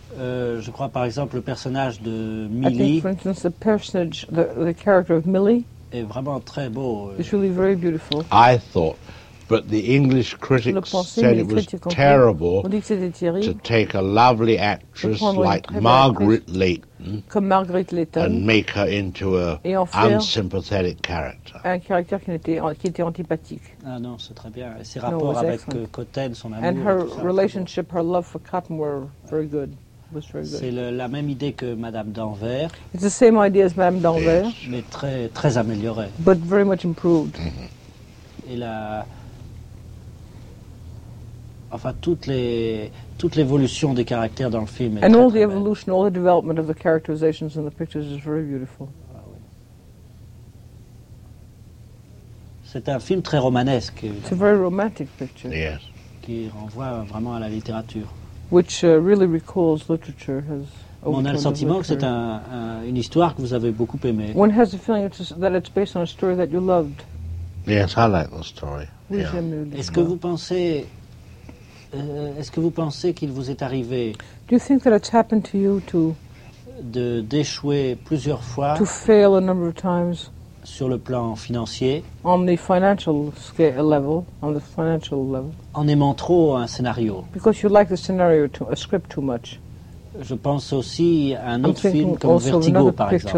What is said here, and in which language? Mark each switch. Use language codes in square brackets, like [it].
[fr] Je crois, par exemple, le personnage de Millie. [en] I think, for instance, the character of Millie [fr] est vraiment très beau. [en] It's really very beautiful. I thought But the English critics said it was terrible to take a lovely actress like Margaret Leighton and make her into an unsympathetic character. [fr] Un caractère qui était antipathique. Ah non, c'est très bien. Et ses rapports avec Cotten, son amour. [en] And her relationship, her love for Cotten, were very good. [fr] C'est la même idée que Madame Danvers. [en] It's the same idea as Madame Danvers. Yes. [fr] Mais très très améliorée. [en] But very much improved. [fr] Et toute l'évolution des caractères dans le film est [en] and [fr] très, [en] all [fr] très [en] the evolution, [fr] belle. [en] All the development of the characterizations in the pictures is very beautiful. [fr] C'est un film très romanesque. [en] It's a very romantic picture. Yes. [fr] Qui renvoie vraiment à la littérature. [en] Which really recalls literature has. [fr] On a le sentiment que c'est une histoire que vous avez beaucoup aimée. [en] One has the feeling that it's based on a story that you loved. Yes, I like the story. Yeah. [fr] Est-ce que vous pensez qu'il vous est arrivé? [en] Do you think that it's happened to you to? [fr] D'échouer plusieurs fois. [en] To fail a number of times. [fr] Sur le plan financier. [en] On the financial scale level, on the financial level. [fr] En aimant trop un scénario. [en] Because you like the scenario, to a script too much. [fr] Je pense aussi à un autre film comme Vertigo, par exemple.